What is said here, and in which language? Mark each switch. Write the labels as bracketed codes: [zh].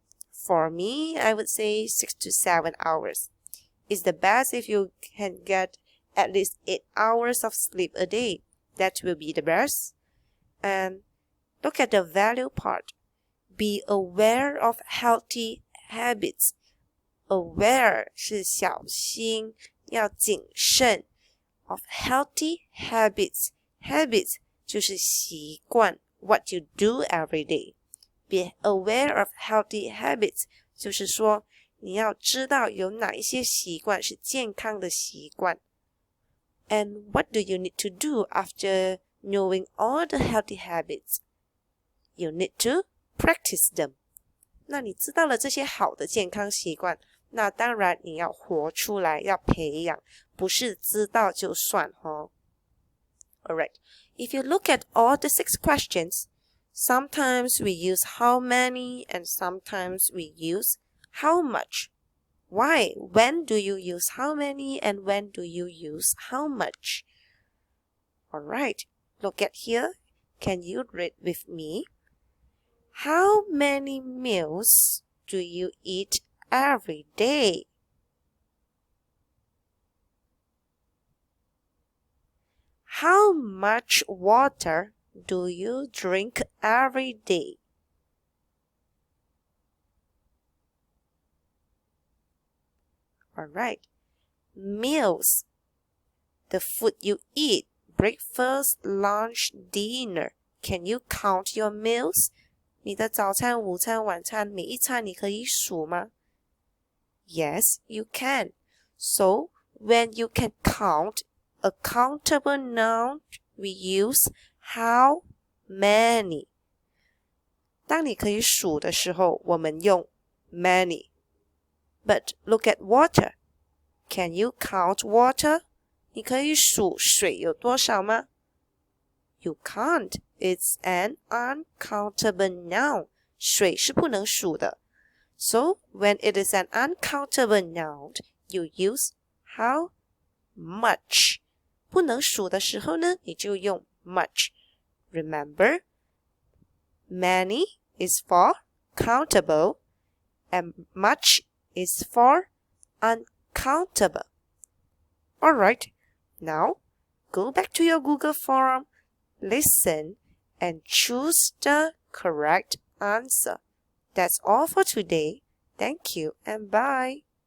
[en] For me, I would say 6 to 7 hours. It's the best if you can get at least 8 hours of sleep a day. That will be the best. And look at the value part. Be aware of healthy habits. [zh] aware 是小心，要谨慎。 [en] Of healthy habits, habits [zh] 就是习惯 [en] what you do every day. Be aware of healthy habits [zh] 就是说你要知道有哪一些习惯是健康的习惯。 [en] And what do you need to do after knowing all the healthy habits? You need to practice them. [zh] 那你知道了这些好的健康习惯，那当然你要活出来，要培养，不是知道就算哦。 [en] Alright, if you look at all the 6 questions, sometimes we use how many and sometimes we use how much. Why? When do you use how many and when do you use how much? Alright, look at here. Can you read with me? How many meals do you eat every day? How much water do you drink every day? Alright, meals, the food you eat, breakfast, lunch, dinner. Can you count your meals? [zh] 你的早餐、午餐、晚餐，每一餐你可以数吗？ [en] Yes, you can. So, when you can count a countable noun, we use how many. [zh] 当你可以数的时候，我们用 many. [en] But look at water. Can you count water? [zh] 你可以数水有多少吗？ [en] You can't. It's an uncountable noun. [zh] 水是不能数的。 [en] So, when it is an uncountable noun, you use how much. [zh] 不能数的时候呢，你就用 much. [en] Remember, many is for countable and much is for uncountable. Alright, now go back to your Google form, listen, and choose the correct answer. That's all for today. Thank you and bye.